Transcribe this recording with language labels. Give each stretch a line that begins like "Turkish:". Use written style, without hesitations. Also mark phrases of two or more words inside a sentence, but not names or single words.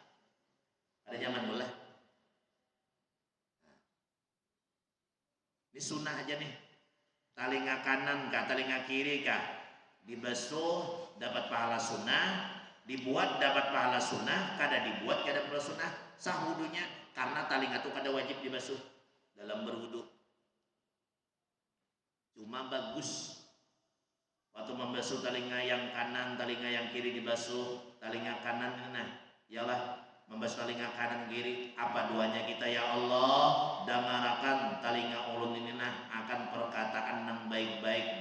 Banjar: Ada nyaman boleh. Nah.
Indonesian: Ini sunnah aja nih.
Banjar: Telinga kanan kah, telinga kiri kah, dibasuh dapat pahala sunnah, dibuat dapat pahala sunnah, kada dibuat kada pahala sunnah, sah wudunya karena telinga itu kada wajib dibasuh dalam berwudu.
Indonesian: Cuma bagus waktu membasuh telinga yang kanan, telinga yang kiri dibasuh. Telinga kanan, nah, ialah membasuh telinga kanan kiri.
Banjar: Apa doanya kita ya Allah? Damarakan telinga ulun ini nah akan perkataan yang baik-baik.